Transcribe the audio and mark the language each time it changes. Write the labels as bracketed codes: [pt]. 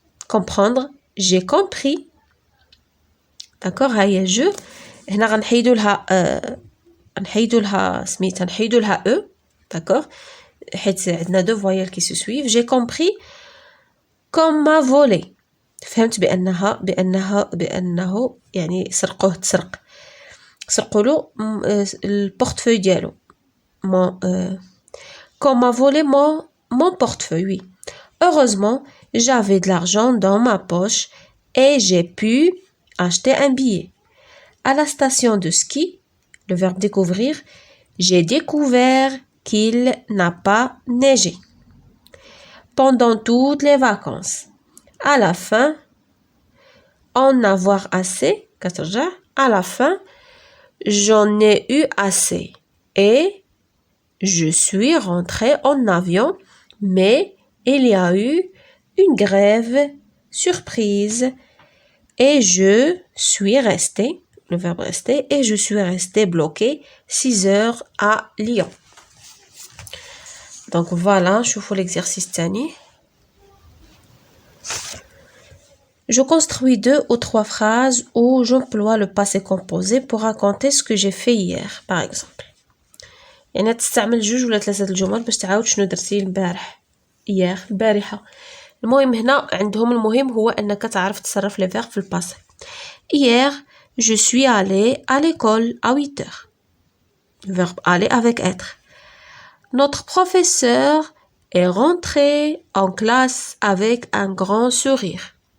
[fr] Comprendre, j'ai compris. D'accord, [ar] هاي [fr] je. [ar] هنا غنحيدو لها e. [fr] D'accord. [ar] حيت عندنا [fr] deux voyelles qui se suivent. J'ai compris qu'on m'a volé. [ar] فهمت بأنه يعني تسرقوا له البورتفeuille ديالو. [fr] Qu'on m'a volé mon portefeuille, oui. Heureusement, j'avais de l'argent dans ma poche et j'ai pu acheter un billet. À la station de ski, le verbe découvrir, j'ai découvert qu'il n'a pas neigé. Pendant toutes les vacances. À la fin, en avoir assez, à la fin, j'en ai eu assez. Et je suis rentrée en avion, mais il y a eu une grève surprise et je suis restée le verbe rester, et je suis resté bloqué 6 heures à Lyon. Donc voilà, [ar] شوفوا [fr] l'exercice [ar] تاني. [fr] Je construis 2 ou 3 phrases où j'emploie le passé composé pour raconter ce que j'ai fait hier, par exemple. [ar] يعني تستعمل 2 ولا 3 الجمل باش تعاود شنو درتي البارح [fr] hier [ar] البارحة. المهم هنا عندهم المهم هو أنك تعرف تصرف [fr] les verbes [ar] في الباسé. [fr] Hier, je suis allé à l'école à 8 heures. Le verbe aller avec être. Notre professeur est rentré en classe avec un grand sourire.